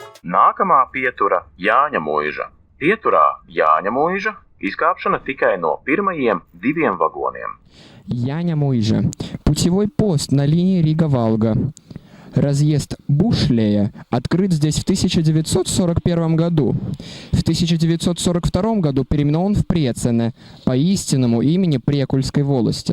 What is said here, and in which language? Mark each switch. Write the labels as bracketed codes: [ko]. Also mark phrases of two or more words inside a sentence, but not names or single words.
[lv] Nākamā pietura Jāņa mūža. Pieturā Jāņa mūža izkāpšana tikai no pirmajiem 2 vagoniem. [ru] Яня Муйжа. Путевой пост на линии Рига-Валга. Разъезд Бушлея открыт здесь в 1941 году. В 1942 году переименован в Прецене по истинному имени Прекульской волости.